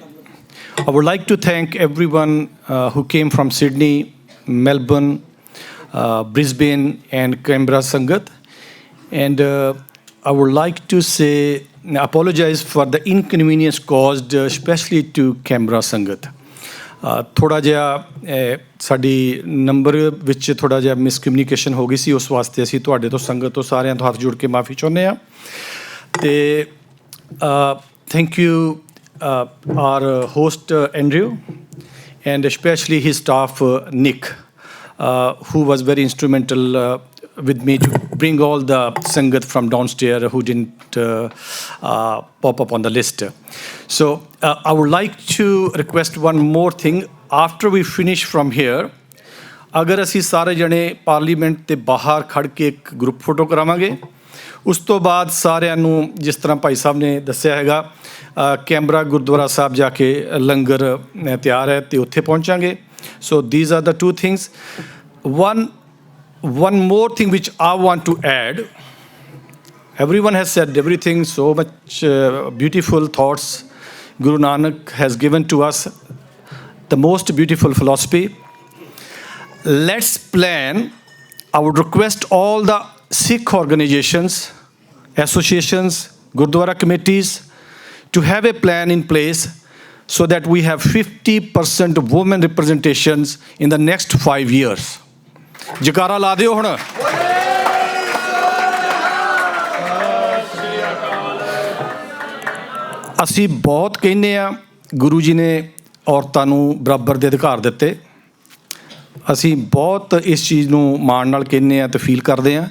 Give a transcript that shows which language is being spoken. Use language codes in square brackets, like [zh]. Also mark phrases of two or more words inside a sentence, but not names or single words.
[en] I would like to thank everyone who came from Sydney, Melbourne, Brisbane, and Canberra Sangat. And I would like to apologize for the inconvenience caused, especially to Canberra Sangat. [pa] ਥੋੜਾ ਜਿਹਾ ਸਾਡੀ ਨੰਬਰ ਵਿੱਚ ਥੋੜਾ ਜਿਹਾ ਮਿਸਕਮਿਊਨੀਕੇਸ਼ਨ ਹੋ ਗਈ ਸੀ, ਉਸ ਵਾਸਤੇ ਅਸੀਂ ਤੁਹਾਡੇ ਤੋਂ ਸੰਗਤ ਤੋਂ ਸਾਰਿਆਂ ਤੋਂ ਹੱਥ ਜੋੜ ਕੇ ਮਾਫੀ ਚਾਹੁੰਦੇ ਹਾਂ। [en] ਤੇ thank you our host Andrew, and especially his staff Nick, who was very instrumental with me to bring all the sangat from downstairs who didn't pop up on the list. So I would like to request one more thing. After we finish from here, [pa] ਅਗਰ ਅਸੀਂ ਸਾਰੇ ਜਣੇ ਪਾਰਲੀਮੈਂਟ ਦੇ ਬਾਹਰ ਖੜ ਕੇ ਇੱਕ [en] group photo [pa] ਕਰਾਵਾਂਗੇ, ਉਸ ਤੋਂ ਬਾਅਦ ਸਾਰਿਆਂ ਨੂੰ ਜਿਸ ਤਰ੍ਹਾਂ ਭਾਈ ਸਾਹਿਬ ਨੇ ਦੱਸਿਆ ਹੈਗਾ ਕੈਂਬਰਾ ਗੁਰਦੁਆਰਾ ਸਾਹਿਬ ਜਾ ਕੇ ਲੰਗਰ ਤਿਆਰ ਹੈ ਤੇ ਉੱਥੇ ਪਹੁੰਚਾਂਗੇ। [en] ਸੋ these are the two things. One more thing which I want to add. Everyone has said everything, so much beautiful thoughts. Guru Nanak has given to us the most beautiful philosophy. Let's plan. I would request all the Sikh organizations, associations, Gurdwara committees to have a plan in place so that we have 50% women representations in the next 5 years. [pa] ਜਕਾਰਾ ਲਾ ਦਿਓ ਹੁਣ। ਅਸੀਂ ਬਹੁਤ ਕਹਿੰਦੇ ਆ ਗੁਰੂ ਜੀ ਨੇ ਔਰਤਾਂ ਨੂੰ ਬਰਾਬਰ ਦੇ ਅਧਿਕਾਰ ਦਿੱਤੇ। ਅਸੀਂ ਬਹੁਤ ਇਸ ਚੀਜ਼ ਨੂੰ ਮਾਣ ਨਾਲ ਕਹਿੰਦੇ ਆ ਤੇ ਫੀਲ ਕਰਦੇ ਆ।